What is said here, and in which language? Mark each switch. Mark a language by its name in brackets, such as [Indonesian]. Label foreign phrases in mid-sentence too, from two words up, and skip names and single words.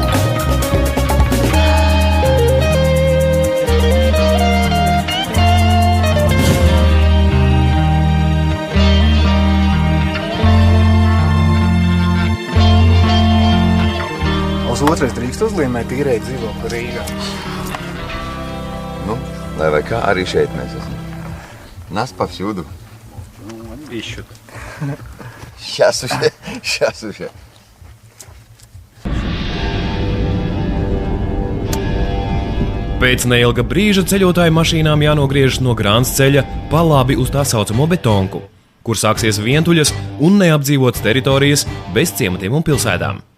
[Latvian] Uz otrais drīkst uzlīmēt īrēji dzīvokli Rīgā. Nu, lai vai kā, arī šeit mēs esam. [Russian] Нас повсюду. Ищут. Сейчас уже. [Latvian] Pēc neilga brīža ceļotāju mašīnām jānogriežas no Grāns ceļa pa labi uz tā saucamo Betonku, kur sāksies vientuļas un neapdzīvotas teritorijas bez ciematiem un pilsētām.